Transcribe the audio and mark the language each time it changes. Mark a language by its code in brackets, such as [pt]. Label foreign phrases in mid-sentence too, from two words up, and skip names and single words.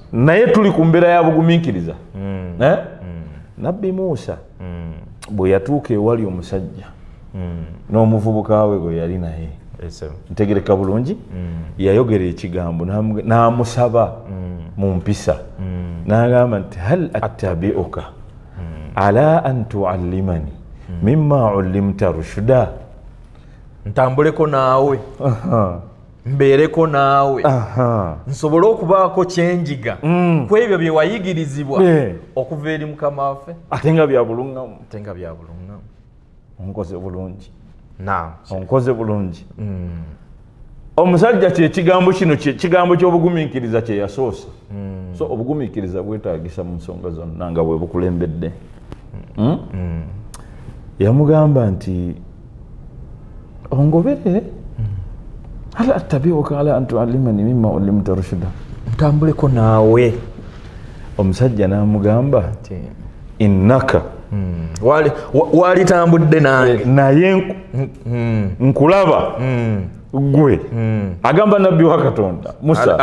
[lg] naye tuli ku mbeera ya bugumiikiriza nabbi Musa bwe yatuuka ewali omusajja n'omuvubuka we gwe yali naye ntegereka bulungi yayogera ekigambo n'amusaba mu mpisa n'agamba nti [ar] هل أتبعك على أن تعلمن مما علمت رشدا [lg] ntambuleko naawe mbeereko naawe nsobole okubaako kyenjiga ku ebyo bye wayigirizibwa okuva eri mukama waffe ate nga bya bulungamu onkoze bulungi onkoze bulungi omusajja kyekigambo kino kigambo ky'obugumiikiriza kye yasoose so obugumiikiriza bwetaagisa mu nsonga zonna nga bwe bukulembedde yamugamba nti ongoberere [ar] هل أتبعك على أن تعلمن مما علمت رشدا [lg] ntambuleko naawe omusajja n'amugamba innaka walitambudde nange naye nkulaba gwe agamba nabbi wa Katonda Musa